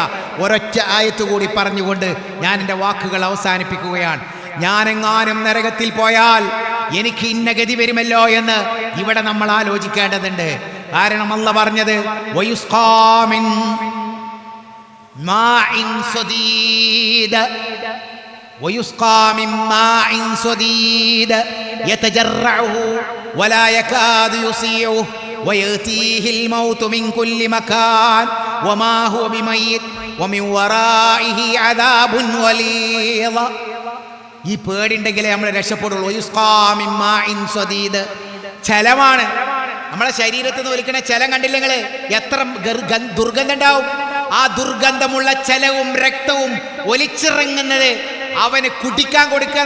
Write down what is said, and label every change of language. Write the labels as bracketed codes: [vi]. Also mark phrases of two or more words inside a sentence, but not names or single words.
[ml] ഒരൊറ്റ ആയത്ത് കൂടി പറഞ്ഞുകൊണ്ട് ഞാൻ എൻ്റെ വാക്കുകൾ അവസാനിപ്പിക്കുകയാണ്. ഞാനെങ്ങാനും നരകത്തിൽ പോയാൽ എനിക്ക് ഇന്ന ഗതി വരുമല്ലോ എന്ന് ഇവിടെ നമ്മൾ ആലോചിക്കേണ്ടതുണ്ട്. കാരണം അള്ളാഹ് പറഞ്ഞത് [ar] ويسقى من ماء صديد ويسقى من ماء صديد يتجرعه ولا يكاد يصيعه ويأتيه الموت من كل مكان وما هو بميت ومن ورائه عذاب غليظ. [ml] ഈ പേടിണ്ടെങ്കിലേ നമ്മൾ രക്ഷപ്പെടുള്ളൂ. [ar] ويسقى من ماء صديد, ചലമാണ്. [ml] നമ്മളെ ശരീരത്തിൽ നിന്ന് ഒലിക്കണ ചലം കണ്ടില്ല നിങ്ങൾ? എത്ര ദുർഗന്ധം ഉണ്ടാവും. ആ ദുർഗന്ധമുള്ള ചലവും രക്തവും ഒലിച്ചിറങ്ങുന്നത് അവന് കുടിക്കാൻ കൊടുക്കുക.